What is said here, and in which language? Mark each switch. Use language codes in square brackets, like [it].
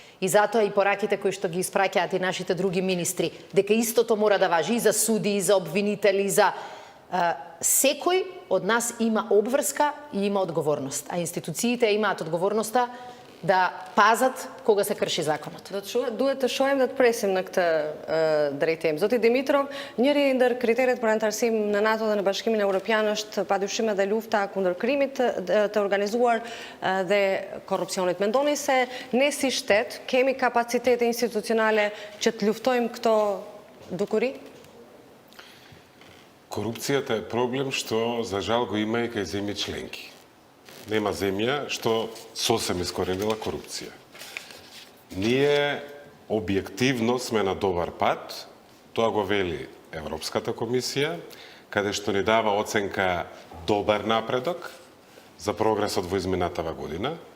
[mk] И затоа и пораките кои што ги испраќаат и нашите други министри, дека истото мора да важи и за суди, и за обвинители, и за секој од нас има обврска и има одговорност, а институциите имаат одговорноста да пазат кога се крши законот. [sq] Duhet të shohim dhe të presim në këtë drejtim. Zoti Dimitrov, njëri ndër kriteret për antarësim në NATO dhe në Bashkimin Evropian është padyshim edhe lufta kundër krimit të organizuar dhe korrupsionit. Mendoni se ne si shtet kemi kapacitete institucionale që të luftojmë këto dukuri? [mk] Корупцијата е проблем што за жал го има и кај земји членки. Нема земја што сосем искоренила корупција. Ние објективно сме на добар пат, тоа го вели Европската комисија, каде што ни дава оценка добар напредок за прогресот во изминатава година.